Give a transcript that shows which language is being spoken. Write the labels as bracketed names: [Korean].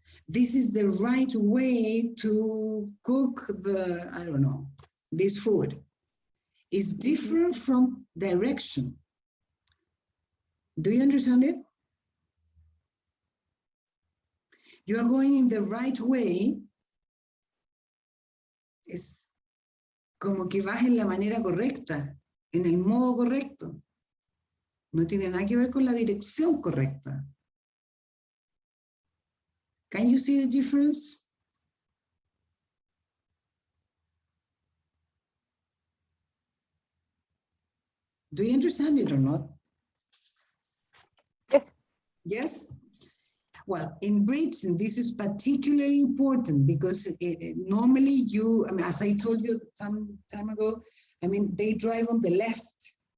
[English] This is the right way to cook the, I don't know, this food. It's different from direction. Do you understand it? You are going in the right way. [Spanish] Es como que vas en la manera correcta, en el modo correcto. No tiene nada que ver con la dirección correcta. [English] Can you see the difference? Do you understand it or not? Yes. Yes? Well, in Britain, this is particularly important because normally you, I mean, as I told you some time ago, I mean, they drive on the left.